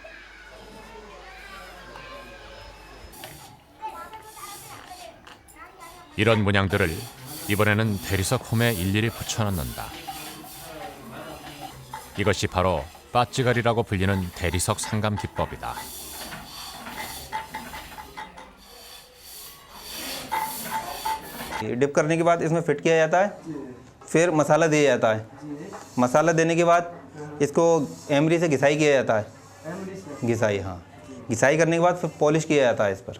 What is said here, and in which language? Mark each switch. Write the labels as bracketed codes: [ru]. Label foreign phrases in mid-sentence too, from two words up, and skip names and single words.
[ko] 이런 문양들을 이번에는 대리석 홈에 일일이 붙여넣는다. 이것이 바로 빠찌가리라고 불리는 대리석 상감 기법이다. [hi] डिप करने के बाद इसमें फिट किया जाता है, फिर मसाला दिया जाता है। मसाला देने के बाद इसको एमरी से घिसाई किया जाता है। घिसाई, हाँ, घिसाई करने के बाद फिर पॉलिश किया जाता है इस पर।